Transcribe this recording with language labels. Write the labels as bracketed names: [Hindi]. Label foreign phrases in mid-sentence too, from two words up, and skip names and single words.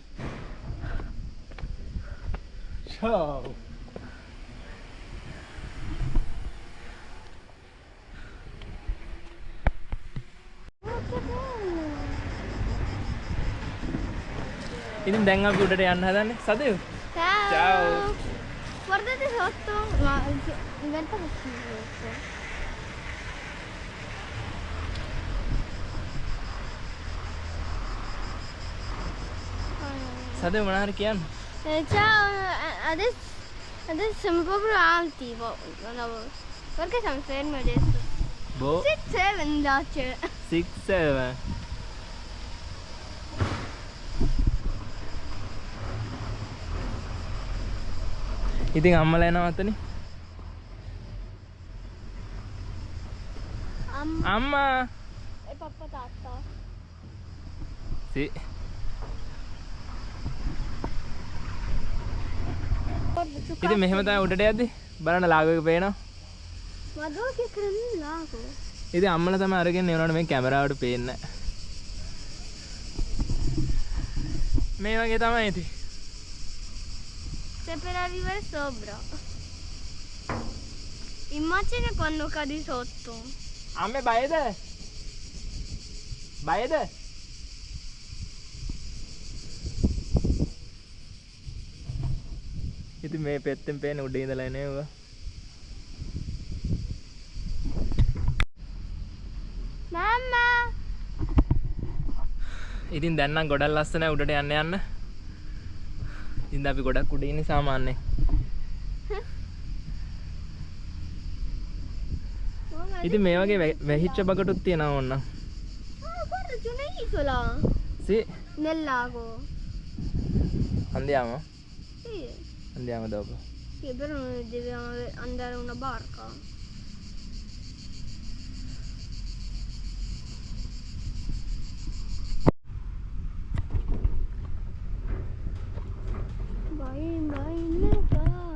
[Italian] Ciao. [Sinhala] ඉතින් දැන් අපි උඩට යන්න හදන්නේ. සදේව්. [Italian] Ciao. Guardate sotto, ma diventa così. [Sinhala] සදේව් මොනවා හරි කියන්න. [Italian] Ciao, adesso siamo proprio alti. Perché siamo fermi adesso? බෝ 6-7 invece. 6-7. [Sinhala] ඉතින් අම්මලා එනවා අතනේ. අම්මා. [Italian] E papà tatta. Sì. [Sinhala] ඉතින් මෙහෙම තමයි උඩට යද්දි බලන්න ලාගෝ එක පේනවා. [Italian] Ma dove che credi il lago? [Sinhala] ඉතින් අම්මලා තමයි අරගෙන එනවනේ මේ කැමරාවට පේන්නේ නැහැ. මේ වගේ තමයි ඉතින්. [Italian] Stai per arrivare sopra. Immagina quando cadi sotto. [Sinhala] අම්මේ බයද? බයද? ඉතින් මේ පැත්තෙන් පේන උඩ ඉඳලා එනවා. [Italian] Mamma! [Sinhala] ඉතින් දැන් නම් ගොඩක් ලස්සනයි උඩට යන්න. ඉතින් අපි ගොඩක් උඩ ඉන්නේ සාමාන්‍යයෙන්. ඉතින් මේ වගේ වැහිච්ච බකටුත් තියෙනවා ඕන්න. [Italian] Ah, guarda, c'è un'isola Sì, nel lago. andiamo? Sì, Andiamo dopo. sì, però deve andare una barca. Vai, vai, neva.